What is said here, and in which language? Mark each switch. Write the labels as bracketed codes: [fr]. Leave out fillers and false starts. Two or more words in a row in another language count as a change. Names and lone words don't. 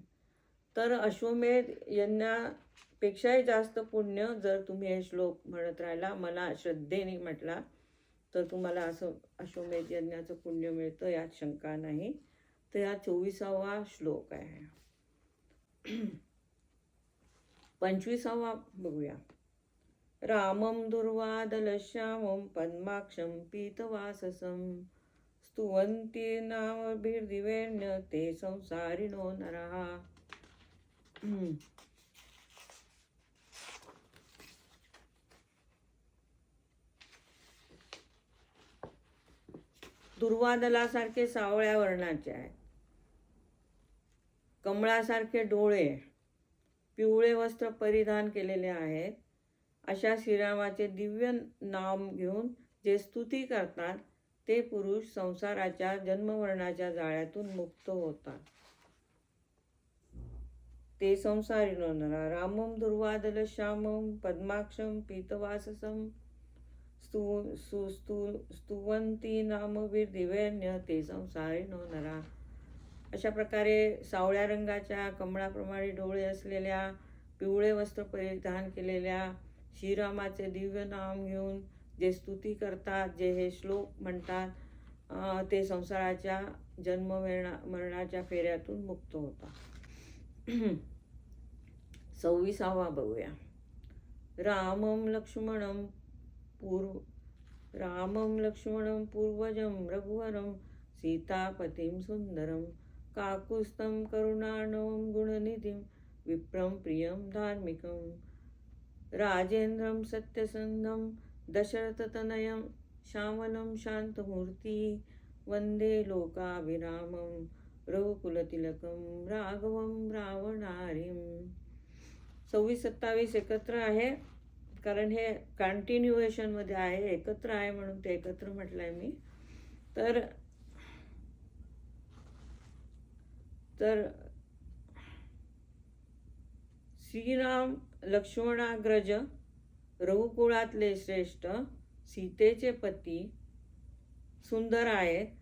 [mr] तर अश्वमेध यज्ञापेक्षाही जास्त पुण्य जर तुम्ही हे श्लोक म्हणत राहिला, मला श्रद्धेने म्हटला, तर तुम्हाला असं अश्वमेध यज्ञाचं पुण्य मिळतं, यात शंका नाही. तर हा 24वा श्लोक आहे. 25वा बघूया. [sa] रामं दुर्वादलश्यामं पद्माक्षं पीतवाससं स्तुवन्ति नामभिर्दिव्येन ते संसारिणो नरः. [mr] दुर्वादलासारखे सावळ्या वर्णाचे आहेत, कमळासारखे डोळे, पिवळे वस्त्र परिधान केलेले आहेत, अशा श्रीरामाचे दिव्य नाम घेऊन जे स्तुती करतात ते पुरुष संसाराच्या जन्ममरणाच्या जाळ्यातून मुक्त होतात. [sa] ते संसारिणो नरः. रामं दुर्वादल श्यामं पद्माक्षं पीतवाससं स्तुवन्ति नामभिर्दिव्येन ते संसारिणो नरः. [mr] अशा प्रकारे सावळ्या रंगाच्या, कमळाप्रमाणे डोळे असलेल्या, पिवळे वस्त्र परिधान केलेल्या श्रीरामाचे दिव्य नाम घेऊन जे स्तुती करतात, जे हे श्लोक म्हणतात, ते संसाराच्या जन्म मरणाच्या फेऱ्यातून मुक्त होतात. 26वा बघूया. [sa] रामं लक्ष्मणं पूर्वजं रघुवरं सीतापतिं सुंदरं काकुत्स्थं करुणार्णवं गुणनिधिं विप्रं प्रियं धार्मिकं राजेन्द्रं सत्यसन्धं दशरथतनयं श्यामलं शान्तमूर्ति वन्दे लोकाभिरामं रघुकुलतिलकं राघवं रावणारिं. [mr] 26-27 एकत्र आहे, कारण हे कंटिन्युएशनमध्ये आहे, एकत्र आहे म्हणून ते एकत्र म्हटलंय मी. तर श्रीराम लक्ष्मणाग्रज, रघुकुळातले श्रेष्ठ, सीतेचे पती, सुंदर आहेत.